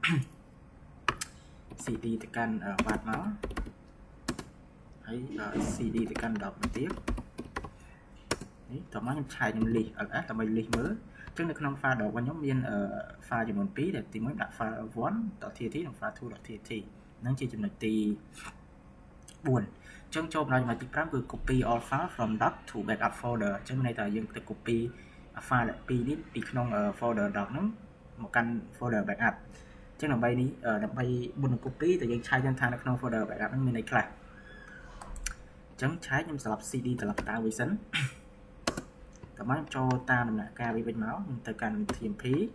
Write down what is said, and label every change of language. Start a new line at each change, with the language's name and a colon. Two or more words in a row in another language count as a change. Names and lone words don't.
Khmer: cd ទៅកាន់វត្តមកហើយ cd ទៅកាន់ doc មកទៀតនេះតោះមកខ្ញុំឆាយខ្ញុំ
English: list ls
Khmer: ដើម្បី list មើលអញ្ចឹងនៅក្នុង file doc របស់ខ្ញុំ មាន file ចំនួន2ដែលទី1ដាក់ file 1.txt និង file 2.txt ហ្នឹងជាចំណុចទី4អញ្ចឹងចូលដល់ចំណុច ទី5គឺ
English: copy all file from doc to backup folder
Khmer: អញ្ចឹងន័យថាយើងទៅ
English: copy file
Khmer: 2នេះពីក្នុង
English: folder doc
Khmer: ហ្នឹងមកកាន់
English: folder backup
Khmer: អញ្ចឹងដើម្បីមុននឹង copy តែយើងឆែកថានៅក្នុង
English: folder backup
Khmer: ហ្នឹងមានអីខ្លះអញ្ចឹងឆែកខ្ញុំស្លាប់ cd ត្រឡប់ទៅវិញសិនតើមកខ្ញុំចូលតាមដំណាក់កាលវិញមកខ្ញុំទៅកាន់ tmp